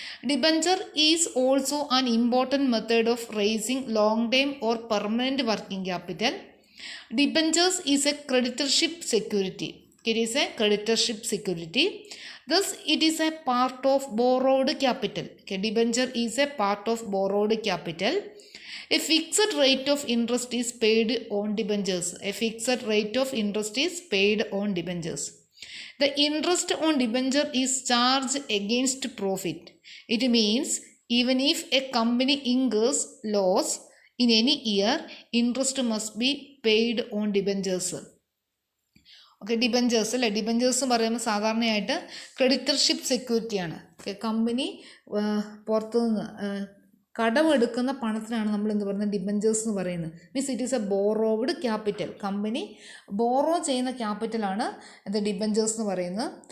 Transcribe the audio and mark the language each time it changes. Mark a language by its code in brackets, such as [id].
[en] Debenture is also an important method of raising long time or permanent working capital. Debentures is a creditorship security. It is a creditorship security. Thus, it is a part of borrowed capital. Okay, debenture is a part of borrowed capital. A fixed rate of interest is paid on debentures. A fixed rate of interest is paid on debentures. The interest on debenture is charged against profit. It means even if a company incurs loss in any year, interest must be paid on debentures. [ml] Okay, debentures അല്ലേ. Debentures എന്ന് പറയുമ്പോൾ സാധാരണയായിട്ട് creditorship സെക്യൂരിറ്റിയാണ്. Company പുറത്തുനിന്ന് കടമെടുക്കുന്ന പണത്തിനാണ് നമ്മൾ എന്ത് പറയുന്നത്, debentures എന്ന് പറയുന്നത്. [en] Means it is a borrowed capital. [ml] Company borrow ചെയ്യുന്ന ക്യാപിറ്റലാണ് എന്താ ഡിബഞ്ചേഴ്സ് എന്ന് പറയുന്നത്.